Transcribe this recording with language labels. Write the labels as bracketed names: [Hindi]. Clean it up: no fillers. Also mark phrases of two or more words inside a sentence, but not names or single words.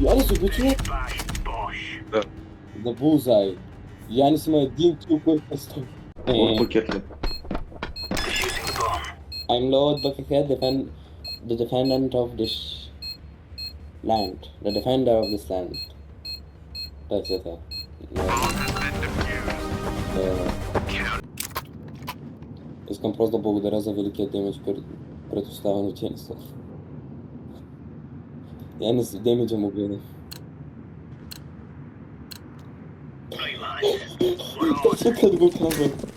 [Bulgarian] го чуя? Да. [English] The Bullseye. [Bulgarian] Янис има един кил, който е 100. От пакет ли? [English] I'm Lord Buckethead, the defendant of this land. The defender of this land. That's it. [Bulgarian] Искам просто да благодаря за великия демидж, предоставен от Янис. Янис демиджа му гледа. Точно като го казвам.